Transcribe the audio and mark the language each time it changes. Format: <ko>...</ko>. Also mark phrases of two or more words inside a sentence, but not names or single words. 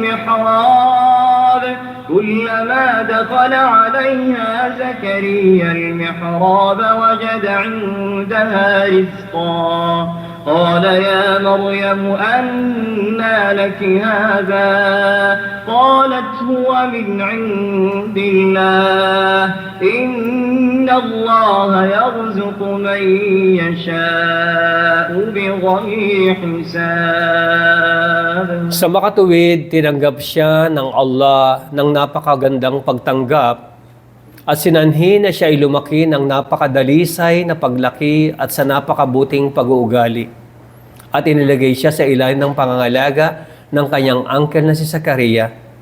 <ar>المحراب وجد عندها رزقا قال يا مريم أنى لك هذا قالت هو من عند الله إن الله يرزق من يشاء بغير حساب.</ar> <tl>Sa makatuwid, tinanggap siya ng Allah ng napakagandang pagtanggap At sinanhi na siya ay lumaki ng napakadalisay na paglaki at sa napakabuting pag-uugali. At inilagay siya sa ilalim ng pangangalaga ng kanyang uncle na si Zakaria.</tl>